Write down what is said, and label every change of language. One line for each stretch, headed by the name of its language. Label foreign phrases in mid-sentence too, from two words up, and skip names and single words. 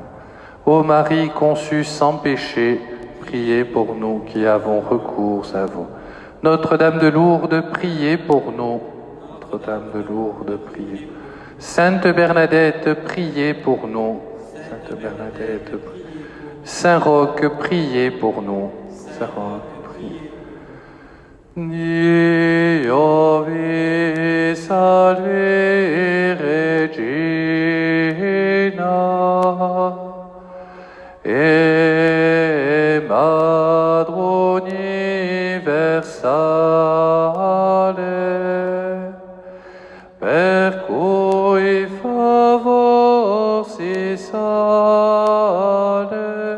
French: Ô Marie conçue sans péché, priez pour nous qui avons recours à vous. Notre-Dame de Lourdes, priez pour nous. Notre-Dame de Lourdes, priez. Sainte Bernadette, priez pour nous. Sainte Bernadette, priez. Saint Roch, priez pour nous. Saint Roch, priez.
Italian: Dio vi salve Regina, e Madre universale, per cui favor si sale